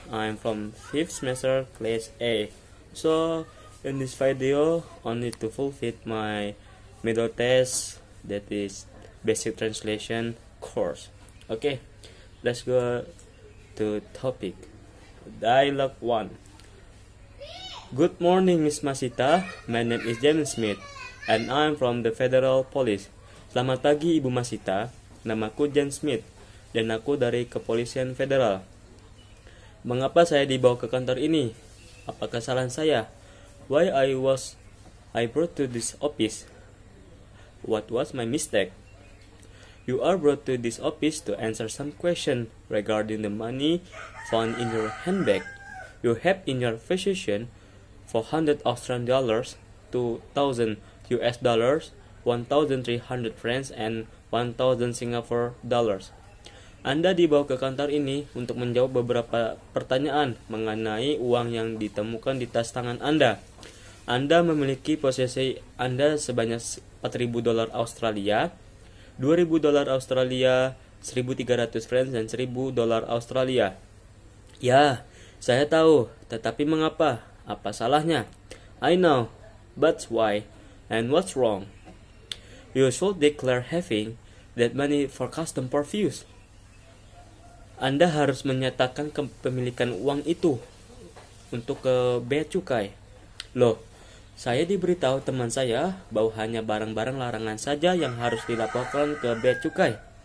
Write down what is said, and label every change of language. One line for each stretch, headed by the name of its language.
English: I'm from 5th semester class A. So in this video, I need to fulfill my middle test, that is basic translation course. Okay, let's go to topic. Dialogue 1. Good morning, Miss Masita. My name is James Smith, and I'm from the Federal Police.
Indonesian: Selamat pagi, Ibu Masita. Namaku James Smith, dan aku dari Kepolisian Federal. Mengapa saya dibawa ke kantor ini? Apa kesalahan saya?
English: Why I brought to this office? What was my mistake? You are brought to this office to answer some question regarding the money found in your handbag. You have in your possession $400 Australian dollars, $2,000 US dollars, 1,300 francs, and 1,000 Singapore dollars.
Indonesian: Anda dibawa ke kantor ini untuk menjawab beberapa pertanyaan mengenai uang yang ditemukan di tas tangan Anda. Anda memiliki posisi Anda sebanyak $4,000 Australia, $2,000 Australia, 1,300 francs, dan $1,000 Australia. Ya, saya tahu, tetapi mengapa? Apa salahnya?
English: I know, but why? And what's wrong? You should declare having that money for custom purpose.
Indonesian: Anda harus menyatakan kepemilikan uang itu untuk ke bea cukai. Loh, saya diberitahu teman saya bahwa hanya barang-barang larangan saja yang harus dilaporkan ke bea cukai.